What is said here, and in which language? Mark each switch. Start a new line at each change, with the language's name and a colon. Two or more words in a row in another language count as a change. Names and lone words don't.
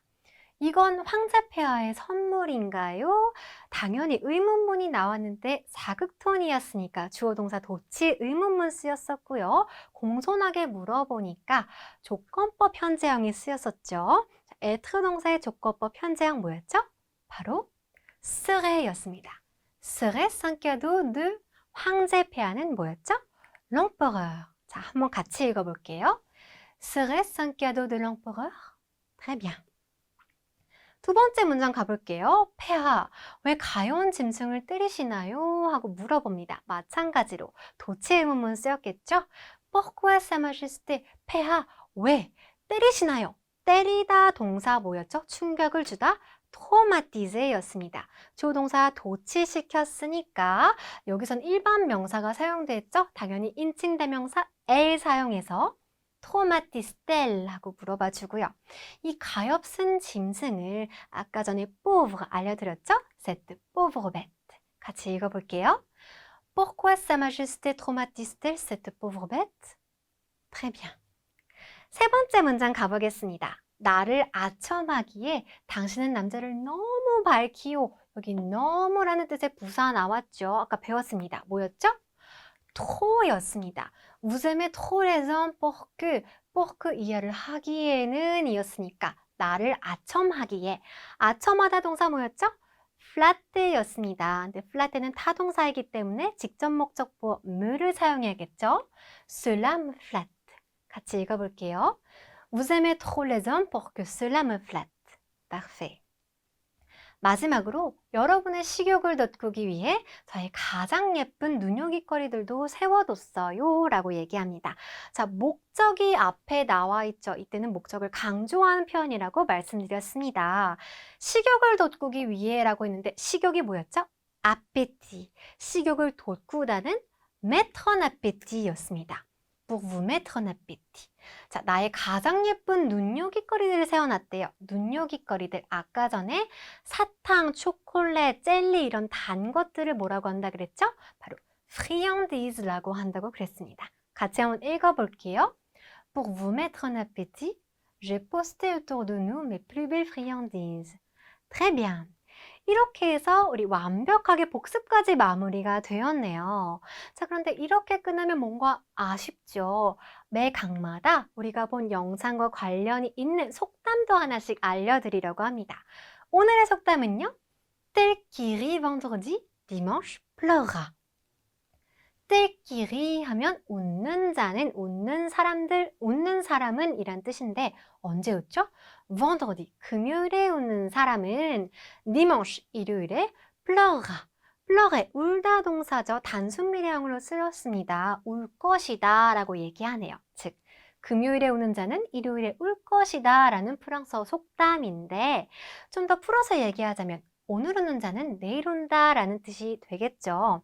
Korean: 이건 황제 폐하의 선물인가요? 당연히 의문문이 나왔는데 사극톤이었으니까 주어 동사 도치 의문문 쓰였었고요. 공손하게 물어보니까 조건법 현재형이 쓰였었죠. être 동사의 조건법 현재형 뭐였죠? 바로 serait였습니다.
French: serait sans cadeau de
Korean: 황제 폐하는 뭐였죠?
French: l'empereur.
Korean: 자, 한번 같이 읽어볼게요.
French: serait sans cadeau de l'empereur? Très bien.
Korean: 두 번째 문장 가볼게요. 폐하, 왜 가여운 짐승을 때리시나요? 하고 물어봅니다. 마찬가지로 도치 의문문 쓰였겠죠?
French: Pourquoi sa majesté?
Korean: 폐하, 왜 때리시나요? 때리다 동사 뭐였죠? 충격을 주다? 트로마티제였습니다. 조동사 도치시켰으니까 여기선 일반 명사가 사용됐죠? 당연히 인칭 대명사 엘 사용해서 트로마티스텔 하고 물어봐 주고요. 이 가엾은 짐승을 아까 전에 pauvre 알려드렸죠?
French: cette pauvre bête.
Korean: 같이 읽어볼게요.
French: Pourquoi sa majesté traumatise-t-elle cette pauvre bête? Très bien.
Korean: 세 번째 문장 가보겠습니다. 나를 아첨하기에 당신은 남자를 너무 밝히오. 여기 너무라는 뜻의 부사 나왔죠. 아까 배웠습니다. 뭐였죠? tros였습니다.
French: Vous aimez trop les hommes pour que
Korean: 이해를 하기에는 이었으니까 나를 아첨하기에. 아첨하다 동사 뭐였죠? flatter였습니다. 근데 flatter는 타동사이기 때문에 직접 목적보 me를 사용해야겠죠?
French: Cela me flatte.
Korean: 같이 읽어볼게요.
French: Vous aimez trop les hommes pour que cela me flatte. Parfait.
Korean: 마지막으로 여러분의 식욕을 돋구기 위해 저의 가장 예쁜 눈요깃거리들도 세워뒀어요 라고 얘기합니다. 자, 목적이 앞에 나와 있죠. 이때는 목적을 강조하는 표현이라고 말씀드렸습니다. 식욕을 돋구기 위해 라고 했는데 식욕이 뭐였죠?
French: appétit.
Korean: 식욕을 돋구다는
French: mettre en appétit 였습니다. pour vous mettre en appétit.
Korean: 자, 나의 가장 예쁜 눈요깃거리들을 세워놨대요. 눈요깃거리들. 아까 전에 사탕, 초콜릿, 젤리 이런 단 것들을 뭐라고 한다 그랬죠? 바로 friandise라고 한다고 그랬습니다. 같이 한번 읽어볼게요.
French: Pour vous mettre en appétit, j'ai posté autour de nous mes plus belles friandises. Très bien.
Korean: 이렇게 해서 우리 완벽하게 복습까지 마무리가 되었네요. 자, 그런데 이렇게 끝나면 뭔가 아쉽죠. 매 강마다 우리가 본 영상과 관련이 있는 속담도 하나씩 알려드리려고 합니다. 오늘의 속담은요.
French: Tel qui rit vendredi, dimanche pleura. Tel qui rit
Korean: 하면 웃는 자는, 웃는 사람들, 웃는 사람은 이란 뜻인데 언제 웃죠? vendredi, 금요일에 웃는 사람은 dimanche, 일요일에 pleura. pleure, 울다 동사죠. 단순 미래형으로 쓰였습니다. 울 것이다 라고 얘기하네요. 즉, 금요일에 우는 자는 일요일에 울 것이다 라는 프랑스어 속담인데 좀 더 풀어서 얘기하자면 오늘 우는 자는 내일 운다 라는 뜻이 되겠죠.